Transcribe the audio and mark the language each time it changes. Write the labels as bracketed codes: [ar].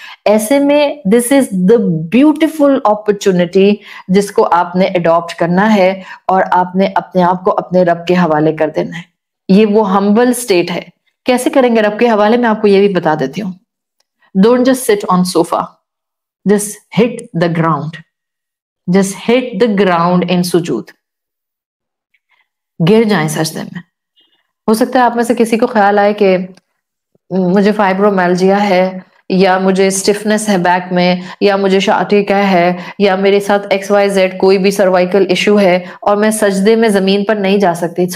[ur] ایسے میں [en] this is the beautiful opportunity [ur] جس کو آپ نے اڈاپٹ کرنا ہے، اور آپ نے اپنے آپ کو اپنے رب کے حوالے کر دینا ہے. یہ وہ ہمبل اسٹیٹ ہے. کیسے کریں گے رب کے حوالے؟ میں آپ کو یہ بھی بتا دیتی ہوں. [en] Don't just sit on sofa. Just hit the ground. Just hit the ground in سجود. [ur] گر جائیں سجدے میں. ہو سکتا ہے آپ میں سے کسی کو خیال آئے کہ مجھے فائبرومیلجیا ہے، یا مجھے اسٹفنس ہے بیک میں، یا مجھے شاٹیکا ہے، یا میرے ساتھ XYZ کوئی بھی سروائیکل ایشو ہے، اور میں سجدے میں زمین پر نہیں جا سکتی.